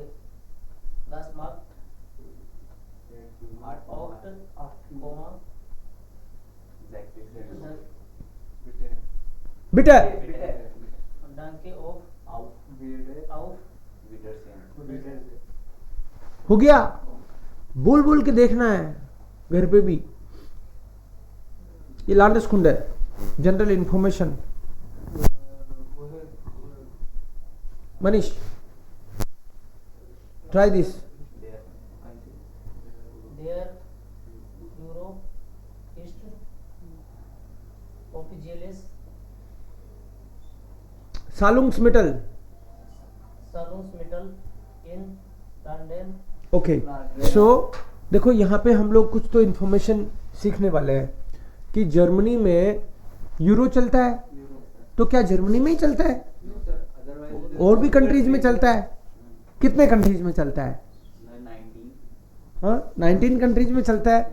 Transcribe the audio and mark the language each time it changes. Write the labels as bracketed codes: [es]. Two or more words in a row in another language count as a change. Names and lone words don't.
[de] Das macht 8, बिटर und danke auf Wiedersehen. [hi] हो गया। बोल बोल के देखना है घर पे भी। ये लांडस्कुंड है, [en] general information. [hi] मनीष, [en] try this. [de] There Euro ist offizielles सालुंग्समिटल। Zahlungsmittel in London. [hi] ओके, सो देखो यहाँ पे हम लोग कुछ तो इंफॉर्मेशन सीखने वाले हैं कि जर्मनी में यूरो चलता है, तो क्या जर्मनी में ही चलता है? और भी कंट्रीज में चलता है? कितने कंट्रीज में चलता है? हाँ, 19 कंट्रीज में चलता है।